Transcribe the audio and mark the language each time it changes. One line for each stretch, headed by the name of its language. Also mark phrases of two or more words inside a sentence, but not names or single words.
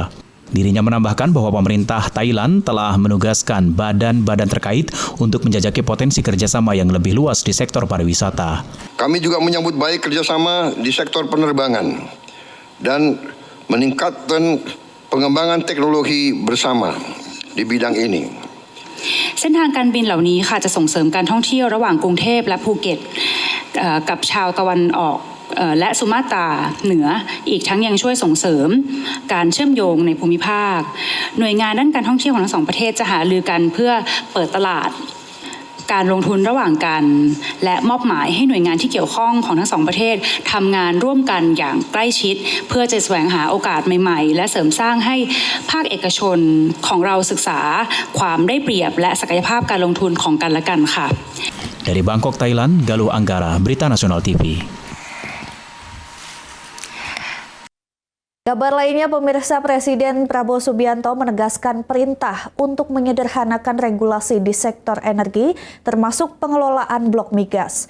Indonesian: Dirinya menambahkan bahwa pemerintah Thailand telah menugaskan badan-badan terkait untuk menjajaki potensi kerjasama yang lebih luas di sektor pariwisata. Kami juga menyambut baik kerjasama di sektor penerbangan dan meningkatkan pengembangan teknologi bersama di bidang ini.
Thai: เส้นทางการบินเหล่านี้ค่ะจะส่งเสริมการท่องเที่ยวระหว่างกรุงเทพและภูเก็ตกับชาวตะวันออกและสุมาตราเหนือ อีกทั้งยังช่วยส่งเสริมการเชื่อมโยงในภูมิภาคหน่วยงานด้านการท่องเที่ยวของทั้งสองประเทศจะหารือกันเพื่อเปิดตลาดการลงทุนระหว่างกันและมอบหมายให้หน่วยงานที่เกี่ยวข้องของทั้งสองประเทศทำงานร่วมกันอย่างใกล้ชิดเพื่อจะแสวงหาโอกาสใหม่ๆและเสริมสร้างให้ภาคเอกชนของเราศึกษาความได้เปรียบและศักยภาพการลงทุนของกันและกันค่ะ
Indonesian: Dari Bangkok, Thailand, Galuh Anggara, Berita Nasional TV. Kabar lainnya, pemirsa, Presiden Prabowo Subianto menegaskan perintah untuk menyederhanakan regulasi di sektor energi, termasuk pengelolaan blok migas.